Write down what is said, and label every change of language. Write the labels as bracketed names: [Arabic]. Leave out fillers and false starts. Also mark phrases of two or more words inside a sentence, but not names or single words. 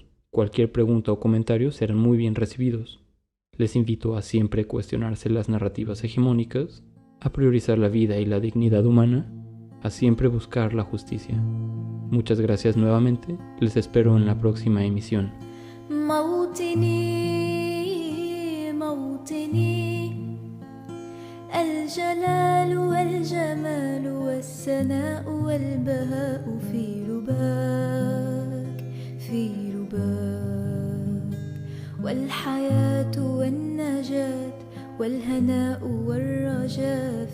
[Spanish] Cualquier pregunta o comentario serán muy bien recibidos. Les invito a siempre cuestionarse las narrativas hegemónicas, a priorizar la vida y la dignidad humana, a siempre buscar la justicia. Muchas gracias nuevamente, les espero en la próxima emisión. [Arabic] الجلال والجمال والسناء والبهاء في لباك في لباك والحياة والنجاة والهناء والرجاء